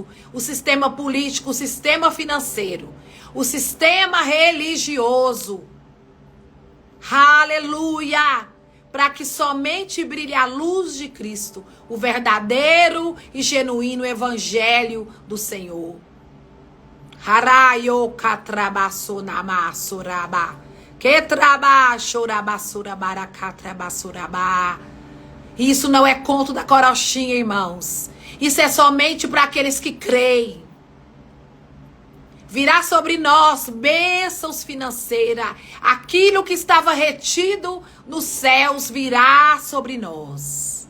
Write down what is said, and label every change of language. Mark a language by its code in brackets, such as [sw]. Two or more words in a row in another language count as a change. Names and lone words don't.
[pt] O sistema político, o sistema financeiro, o sistema religioso. Aleluia! Para que somente brilhe a luz de Cristo, o verdadeiro e genuíno evangelho do Senhor. Harayo katrabaso namasuraba. Ketrabashorabasurabarakatrabasuraba. Isso não é conto da carochinha, irmãos. Isso é somente para aqueles que creem. Virá sobre nós bênçãos financeiras. Aquilo que estava retido nos céus virá sobre nós.